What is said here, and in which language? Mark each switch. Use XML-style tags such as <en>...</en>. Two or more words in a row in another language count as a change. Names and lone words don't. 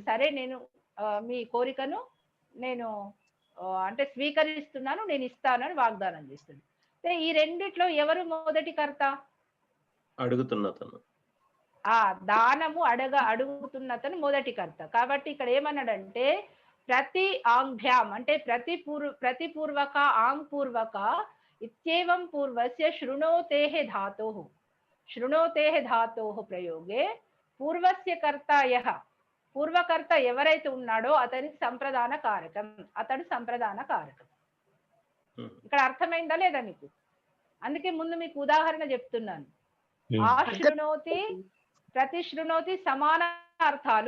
<te>సరే నేను మీ కోరికను నేను అంటే స్వీకరిస్తున్నాను, నేను ఇస్తాను అని వాగ్దానం చేస్తాడు. ఈ రెండిట్లో ఎవరు మొదటి కర్త? అడుగుతున్నతను. దానము అడుగుతున్నతను మొదటి కర్త. కాబట్టి ఇక్కడ ఏమన్నాడంటే ప్రతి ఆంభ్యాం అంటే ప్రతిపూర్వక ఆంపూర్వక</te> <sa>इत्येवं पूर्वस्य शृणोतेः धातोः प्रयोगे पूर्वस्य कर्ता यः</sa> <te>పూర్వకర్త ఎవరైతే ఉన్నాడో అతనికి సంప్రదాన కారకం. అతడు సంప్రదాన కారకం. ఇక్కడ అర్థమైందా లేదా మీకు? అందుకే ముందు మీకు ఉదాహరణ చెప్తున్నాను.</te> <sa>ఆశృణోతి ప్రతిశృణోతి</sa> <te>సమాన అర్థాలు.</te>